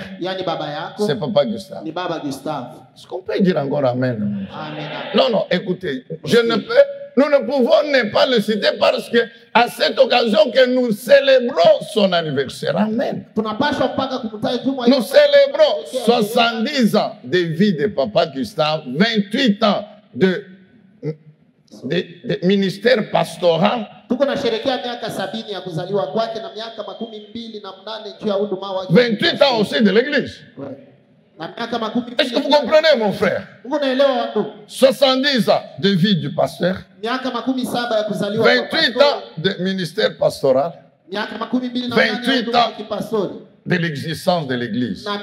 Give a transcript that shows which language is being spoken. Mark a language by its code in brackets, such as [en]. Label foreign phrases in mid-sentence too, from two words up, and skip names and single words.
[sw] yani baba yako [fr] c'est Papa Gustave. [sw] ni Baba Gustave. [fr] Est-ce qu'on peut dire encore Amen? Amen. Non, non, écoutez, je ne peux nous ne pouvons ne pas le citer parce que à cette occasion que nous célébrons son anniversaire. Amen. [sw] Tunapaswa mpaka kumtaja juma [fr] Nous célébrons 70 ans de vie de Papa Gustave, 28 ans de ministère pastoral. [sw] Tuko na sherekea miaka 70 ya kuzaliwa kwake na miaka 28 juu ya huduma wake. [fr] 28 ans aussi de l'église. Est-ce que vous comprenez, mon frère? 70 ans de vie du pasteur, 28 ans de ministère pastoral, 28 ans de l'existence de l'église.